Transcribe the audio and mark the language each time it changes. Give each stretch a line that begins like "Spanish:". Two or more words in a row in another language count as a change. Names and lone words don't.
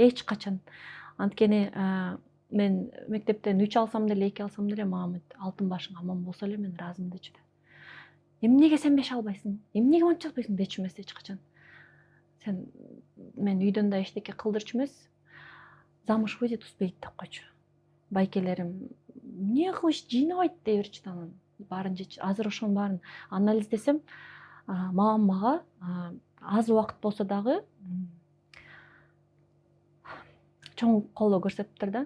Kyrgyz: Эч качан. Анткени мен мектептен 3 алсам деле, 2 алсам деле мамам алтын башың аман болсо эле мен ыраазымын дечү да. Эмнеге сен 5 албайсың? Эмнеге монча албайсың дечү эмес эч качан. Мен үйдөн да эчтеке кылдырчу эмес.
Russian: Замуж выйдет, успеет
Kyrgyz: деп койчу. Байкелерим эмне кылыш жыйнабайт дей берчү да, анан баарын жечи. Азыр ошонун баарын анализдесем, мамам мага аз убакыт болсо дагы чоң колдоо көрсөтүптүр да.